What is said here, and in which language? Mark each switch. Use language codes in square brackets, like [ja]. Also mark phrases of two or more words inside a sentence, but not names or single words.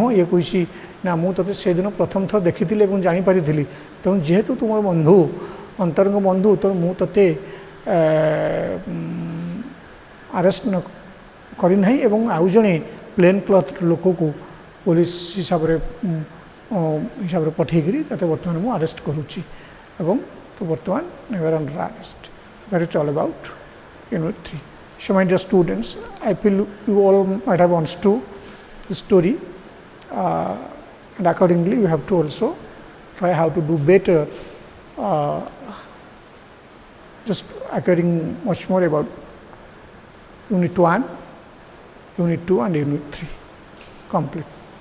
[or] ଇଏ କହିଛି ନା ମୁଁ ତୋତେ ସେଦିନ ପ୍ରଥମ ଥର ଦେଖିଥିଲି ଏବଂ ଜାଣିପାରିଥିଲି, ତେଣୁ ଯେହେତୁ ତୁମର ବନ୍ଧୁ ଅନ୍ତରଙ୍ଗ ବନ୍ଧୁ, ତେଣୁ ମୁଁ ତୋତେ ଆରେଷ୍ଟ କରିନାହିଁ ଏବଂ ଆଉ ଜଣେ [en] plain cloth [or] ଲୋକକୁ ପୋଲିସ ହିସାବରେ ପଠାଇକରି ତୋତେ ବର୍ତ୍ତମାନ ମୁଁ ଆରେଷ୍ଟ କରୁଛି ଏବଂ ତୁ ବର୍ତ୍ତମାନ [en] you are under arrest. that is all about Unit 3. So my dear students, I feel you all might have understood the story, and accordingly you have to also try how to do better, just acquiring much more about Unit 1, Unit 2 and Unit 3 complete.